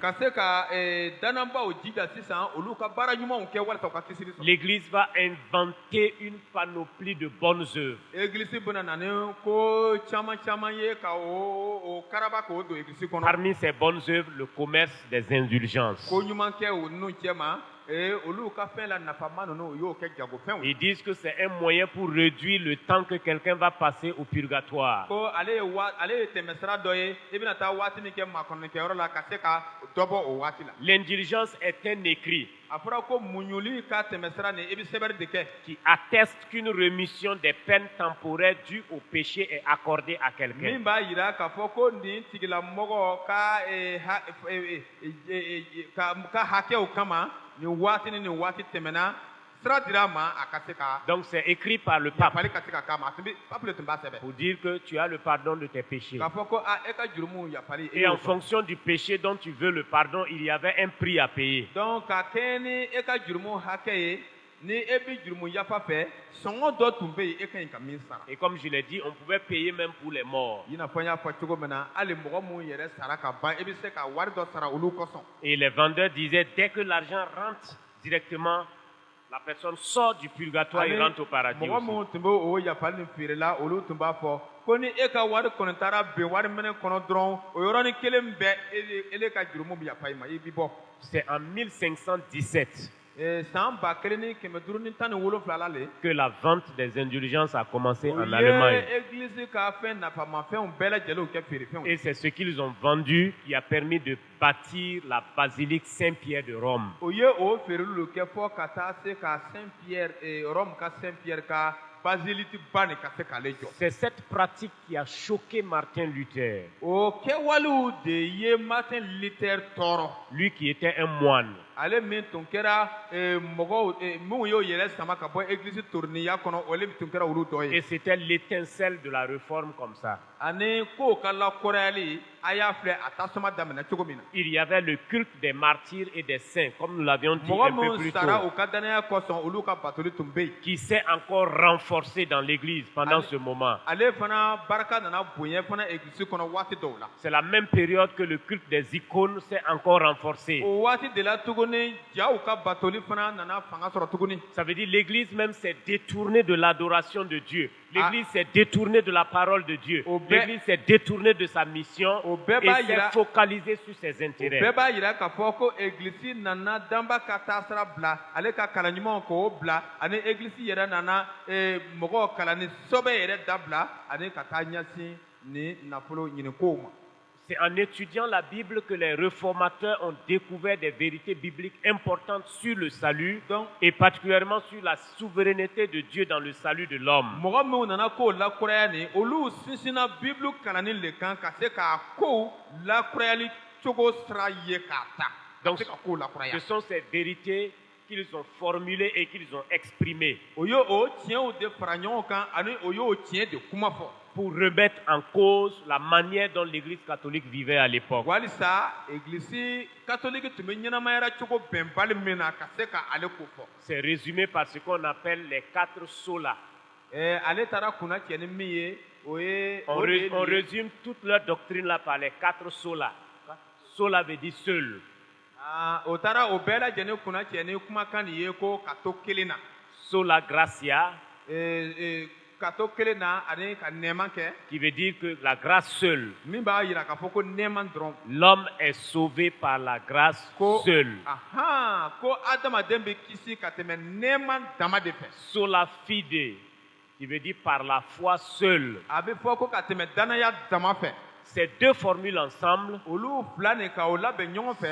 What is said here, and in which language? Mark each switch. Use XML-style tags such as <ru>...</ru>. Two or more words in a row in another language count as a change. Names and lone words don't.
<bm>ka se ka danabaw jija sisan olu ka baara ɲumanw kɛ walasa u ka kisili sɔrɔ</bm> <fr>l'Église va inventer une panoplie de bonnes œuvres.</fr> <bm>église bɛna na ni ko caman caman ye ka o karaba k'o don église kɔnɔ</bm> <fr>Parmi ces bonnes œuvres, le commerce des indulgences.</fr> <bm>ko ɲuman kɛ o ninnu cɛma olu ka fɛn la nafama ninnu u y'o kɛ jagofɛnw ye</bm> <fr>Ils disent que c'est un moyen pour réduire le temps que quelqu'un va passer au purgatoire.</fr> <bm>ko ale ye tɛmɛsira dɔ ye i bɛna taa waati min kɛ makɔnɔnikɛyɔrɔ la ka se ka dɔ bɔ o waati la</bm> <fr>L'indulgence est un écrit</fr> <bm>a fɔra ko muɲuli ka tɛmɛsira nin i bɛ sɛbɛnni de kɛ</bm> <fr>qui atteste qu'une rémission des peines temporaires dues au péché est accordée à</fr> <bm>min</bm> <fr>quelqu'un.</fr> <bm>b'a yira k'a fɔ ko nin tigilamɔgɔ ka hakɛw kama nin waati ni nin waati tɛmɛna sira dira a ma a ka se ka</bm> <fr>Donc c'est écrit par le pape</fr> <bm>yafali ka se ka k'a ma pape le tun b'a sɛbɛn</bm> <fr>pour dire que tu as le pardon de tes péchés.</fr> <bm>k'a fɔ ko e ka jurumuw yafali</bm> <fr>Et en fonction du péché dont tu veux le pardon, il y avait un prix à payer.</fr> <bm>donc ka kɛɲɛ ni e ka jurumuw hakɛ ye ni e bɛ jurumu yafa fɛ sɔngɔ dɔ tun bɛ yen e ka ɲi ka min sara</bm> <fr>Et comme je l'ai dit, on pouvait payer même pour les morts.</fr> <bm>i n'a fɔ n y'a fɔ cogo min na hali mɔgɔ minnu yɛrɛ sara ka ban e bɛ se ka wari dɔ sara olu kosɔn</bm> <fr>Et les vendeurs disaient, dès que l'argent rentre directement, la personne sort du purgatoire et rentre au paradis</fr> <bm>mɔgɔ</bm> <fr>aussi.</fr> <bm>minnu tun bɛ o yafali nin feerela olu tun b'a fɔ ko ni e ka wari kɔni taara ben wari minɛ kɔnɔ dɔrɔn o yɔrɔnin kelen bɛɛ ele ka jurumu bɛ yafa i ma i bɛ bɔ</bm> <fr>C'est en 1517</fr> <bm>san 1517 la le</bm> <fr>que la vente des indulgences a commencé</fr> <bm>o</bm> <fr>en</fr> <bm>ye</bm> <fr>Allemagne.</fr> <bm>église ka fɛn nafamafɛnw bɛɛ lajɛlenw kɛ feerefɛnw</bm> <fr>Et c'est ce qu'ils ont vendu qui a permis de bâtir la basilique Saint-Pierre de Rome.</fr> <bm>o ye o feereli kɛ fɔ ka taa se ka Saint-Pierre Rome ka Saint-Pierre ka basilique ba nin ka se k'ale jɔ.</bm> <fr>C'est cette pratique qui a choqué Martin Luther,</fr> <bm>o kɛwalew de ye Martin Luther tɔɔrɔ.</bm> <fr>lui qui était un moine.</fr> <bm>ale min tun kɛra mɔgɔw minnu y'o yɛrɛ sama ka bɔ église toriniya kɔnɔ ole tun kɛra olu dɔ</bm> <fr>Et</fr> <bm>ye.</bm> <fr>c'était l'étincelle de la réforme comme ça.</fr> <bm>ani kow ka lakɔrɔyali a y'a filɛ a tasuma daminɛ cogo min na.</bm> <fr>Il y avait le culte des martyrs et des saints, comme nous l'avions dit</fr> <bm>mɔgɔ</bm> <fr>un peu</fr> <bm>minnu</bm> <fr>plus</fr> <bm>sara</bm> <fr>tôt,</fr> <bm>u ka danaya kosɔn olu ka batoli tun bɛ yen.</bm> <fr>qui s'est encore renforcé dans l'église pendant ce moment.</fr> <bm>ale fana barika nana bonya fana église kɔnɔ waati dɔw la.</bm> <fr>C'est la même période que le culte des icônes s'est encore renforcé.</fr> <bm>o waati de la tuguni jaw ka batoli fana nana fanga sɔrɔ tuguni.</bm> <fr>Ça veut dire l'église même s'est détournée de l'adoration de Dieu. L'église s'est détournée de la parole de Dieu. L'église s'est détournée de sa mission et s'est focalisée sur ses</fr> <bm>o</bm> <fr>intérêts.</fr> <bm>bɛɛ b'a yira k'a fɔ ko église nana danba ka taasira bila ale ka kalan ɲumanw k'o bila ani église yɛrɛ nana mɔgɔw kalanni sɔbɛ yɛrɛ dabila ani ka taa ɲɛsin ni nafolo ɲinikow ma.</bm> <fr>C'est en étudiant la Bible que les réformateurs ont découvert des vérités bibliques importantes sur le salut et particulièrement sur la souveraineté de Dieu dans le salut de l'homme.</fr> <bm>mɔgɔ minnu nana kow lakuraya ni olu sinsinna bible kalanni le kan ka se k'a kow lakurayali cogo sira ye k'a ta.</bm> <fr>Donc,</fr> <bm>ka se ka kow lakuraya.</bm> <fr>ce sont ces vérités qu'ils ont formulées et qu'ils ont exprimées</fr> <bm>o ye o tiɲɛw de fara ɲɔgɔn kan ani o y'o tiɲɛ de kuma fɔ.</bm> <fr>pour remettre en cause la manière dont l'Église catholique vivait à l'époque.</fr> <bm>walisa</bm> <fr>église catholique</fr> <bm>tun bɛ ɲɛnamayara cogo bɛnbali min na ka se ka ale ko fɔ.</bm> <fr>C'est résumé par ce qu'on appelle les 4 solas.</fr> <bm>ale taara kunna cɛ ni min ye o ye.</bm> <fr>On résume toute leur doctrine là par les 4 solas. Sola veut dire seul.</fr> <bm>o taara o bɛɛ lajɛlen kunna cɛ ni kumakan nin ye ko ka to kelen na.</bm> <la>Sola gratia,</la> <bm>ka to kelen na ani ka nɛɛma kɛ.</bm> <fr>qui veut dire que la grâce seule.</fr> <bm>min b'a yira k'a fɔ ko nɛɛma dɔrɔn.</bm> <fr>L'homme est sauvé par la grâce seule.</fr> <bm>ko adamaden bɛ kisi ka tɛmɛ nɛɛma dama de fɛ.</bm> <la>Sola fide,</la> <fr>qui veut dire par la foi seule.</fr> <bm>a bɛ fɔ ko ka tɛmɛ danaya dama fɛ.</bm> <fr>Ces deux formules ensemble</fr> <bm>olu fila nin ka o labɛn ɲɔgɔn fɛ.</bm>